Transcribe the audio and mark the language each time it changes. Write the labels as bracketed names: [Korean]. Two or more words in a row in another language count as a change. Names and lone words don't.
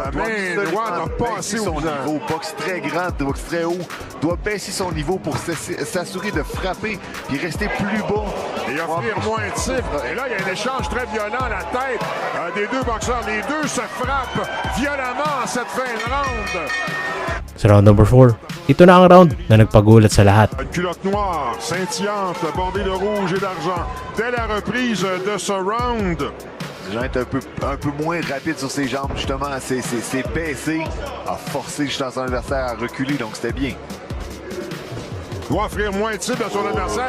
[French] baisser son niveau. Boxe très grande, boxe très haut. Doit baisser son niveau pour s'assurer de frapper puis rester plus bas. Et offrir moins de titres. Et là, il y a un échange très violent à la tête des deux boxeurs. Les deux se frappent violemment en cette fin de round. [Filipino] Sa [English] round number [Filipino] 4, ito na ang round na nagpagulat sa lahat. [French] Une culotte noire, scintillante, bordée de rouge et d'argent. Dès la reprise de ce round, Jean est un peu moins rapide sur ses jambes, justement. C'est baissé, a forcé justement son adversaire à reculer, donc c'était bien. Doit offrir moins de titres à son adversaire.